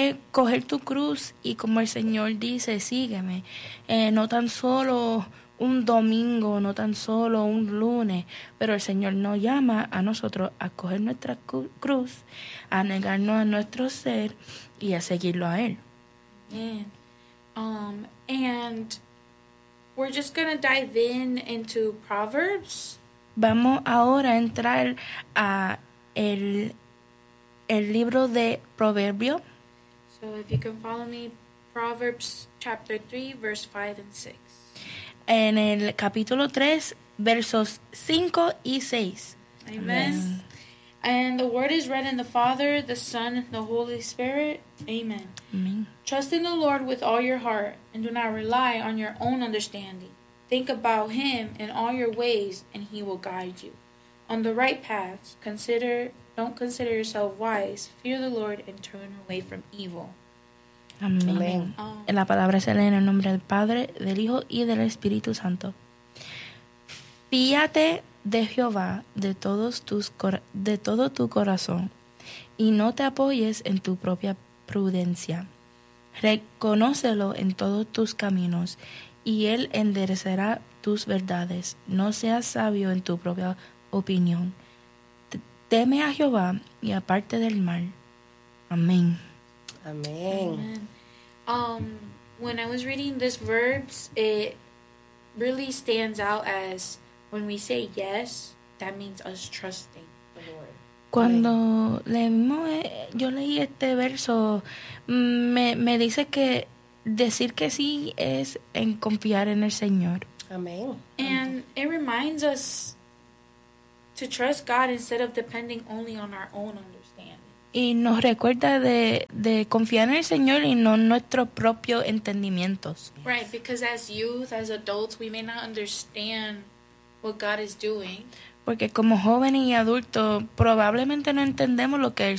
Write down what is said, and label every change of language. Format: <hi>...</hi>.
<es>Coger tu cruz y como el Señor dice, sígueme. No tan solo un domingo, no tan solo un lunes, pero el Señor nos llama a nosotros a coger nuestra cruz, a negarnos a nuestro ser y a seguirlo a Él. Amén.</es> <en>And we're just going to dive in into Proverbs.</en> <es>Vamos ahora a entrar a el libro de Proverbio.</es> <en>So if you can follow me, Proverbs chapter 3, verse 5 and 6.</en> <es>En el capítulo 3, versos 5 y 6.</es> <en>Amen. And the word is read in the Father, the Son, and the Holy Spirit. Amen. Amen. Trust in the Lord with all your heart, and do not rely on your own understanding. Think about Him in all your ways, and He will guide you. On the right path, don't consider yourself wise. Fear the Lord and turn away from evil.</en> <es>Amén. Amén. En la palabra se lee en el nombre del Padre, del Hijo y del Espíritu Santo. Fíate de Jehová de todo tu corazón y no te apoyes en tu propia prudencia. Reconócelo en todos tus caminos y Él enderezará tus verdades. No seas sabio en tu propia opinión. Teme a Jehová y aparte del mal. Amén. Amén.</es> <en>When I was reading this verbs, it really stands out as when we say yes, that means us trusting the Lord.</en> <es>Cuando yo leí este verso, me dice que decir que sí es en confiar en el Señor. Amén.</es> <en>And it reminds us to trust God instead of depending only on our own understanding.</en> <es>Y nos recuerda de confiar en el Señor y no nuestros propios entendimientos.</es> <en>Right, because as youth, as adults, we may not understand what God is doing.</en> <es>Porque como jóvenes y adultos, probablemente no entendemos lo que el</es>